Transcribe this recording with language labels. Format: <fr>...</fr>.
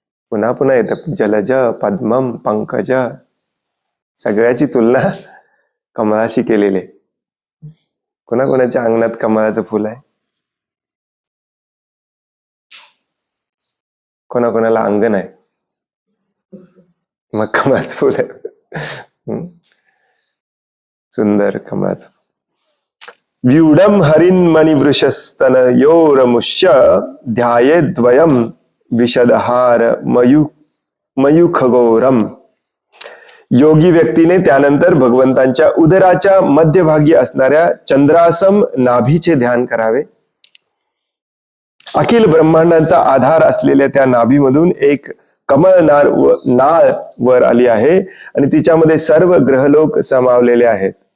<mr>पुन्हा पुन्हा येतं, जलज पद्मम पंकज. सगळ्याची तुलना कमळाशी केलेली. कोणाकोणाच्या अंगणात कमळाचं फुल आहे? कोणाकोणाला अंगण आहे, मग कमळाचं फुल आहे. सुंदर कमळाचं.</mr> <sa>व्यूढम हरिन्मणिवृषस्तन योरमुष्य ध्यायेद्वयम विशदहार मयूखगौरम.</sa> <mr>योगी व्यक्तीने त्यानंतर भगवंतांच्या उदराच्या मध्यभागी असणाऱ्या चंद्रासम नाभीचे ध्यान करावे. अखिल ब्रह्मांडांचा आधार असलेल्या त्या नाभीमधून एक कमळ नाळ वर आली आहे आणि तिच्यामध्ये सर्व ग्रहलोक समावलेले आहेत.</mr>